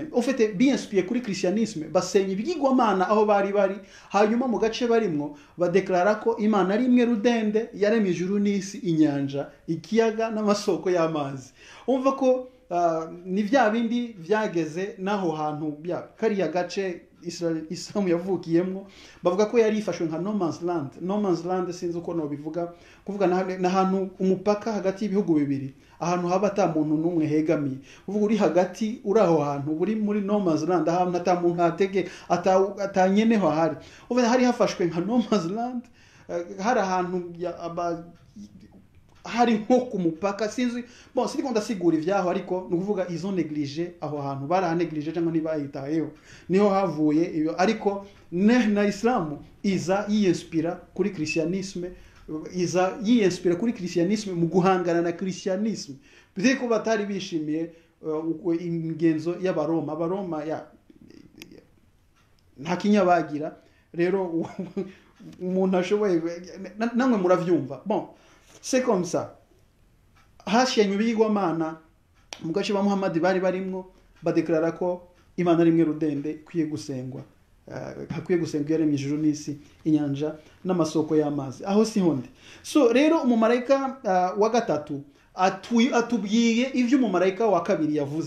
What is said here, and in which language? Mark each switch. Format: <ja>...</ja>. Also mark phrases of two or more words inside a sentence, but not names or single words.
<rn>Ufite biyinspiye kuri christianisme, basenya ibigirwamana aho bari hanyuma mu gace barimwo badeklara ko Imana ari imwe rudende yaremye ijuru n'isi, inyanja, ikiyaga n'amasoko y'amazi. Umva ko ni vya bindi vyageze naho hantu kariya gace Islamu yavukiyemwo, bavuga ko yari ifashwe nka</rn> <en>no man's land. No man's land</en> <rn>sinzi uko no bivuga, kuvuga na hantu umupaka hagati y'ibihugu bibiri, ahantu haba ata muntu n'umwe hegamiye. Uvuga uri hagati, uri aho hantu uri muri</rn> <en>no man's land,</en> <rn>ahantu ata muntu hatege atanyeneho hari. Uvuga hari hafashwe nka</rn> <en>no man's land,</en> <rn>hari ahantu hari nko ku mupaka, sinzi siriko ndasigura ivyaho, ariko nukuvuga izo neglige aho hantu barahaneglige cyangwa ntibayitayeho, niho havuye iyo. Ariko na Islamu iza yinspira kuri christianisme, mu guhangana na christianisme. Biteko batari bishimiye ingenzo y'Abaroma. Abaroma nta kinyabagira. Rero umuntu ashoboye namwe muravyumva.</rn> <fr>C'est comme ça.</fr> <rn>Hashenywe ibigirwamana mu gace ba Muhammad bari barimwo, badeklara ko Imana rimwe rudende kwiye gusengwa. Hakwiye gusengwa yaremye ijuru n'isi, inyanja n'amasoko y'amazi. Aho si honde. So rero umumarayika wa gatatu atubwiye ivyo umumarayika wa kabiri yavuze.</rn>